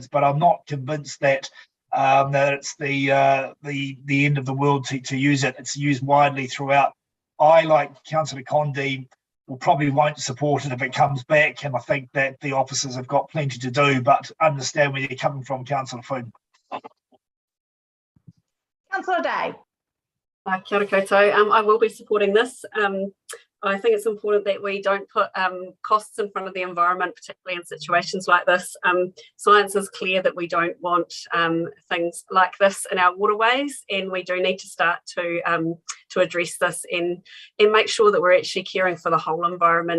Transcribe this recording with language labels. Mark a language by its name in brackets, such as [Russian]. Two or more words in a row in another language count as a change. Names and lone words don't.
[English] But I'm not convinced that it's the end of the world to use it. It's used widely throughout. I, like Councillor Condi, probably won't support it if it comes back, and I think that the officers have got plenty to do, but understand where you're coming from, Councillor Foon. Councillor Day. [Māori] Kia ora koutou. [English] I will be supporting this. I think it's important that we don't put costs in front of the environment, particularly in situations like this. Science is clear that we don't want things like this in our waterways, and we do need to start to address this and make sure that we're actually caring for the whole environment.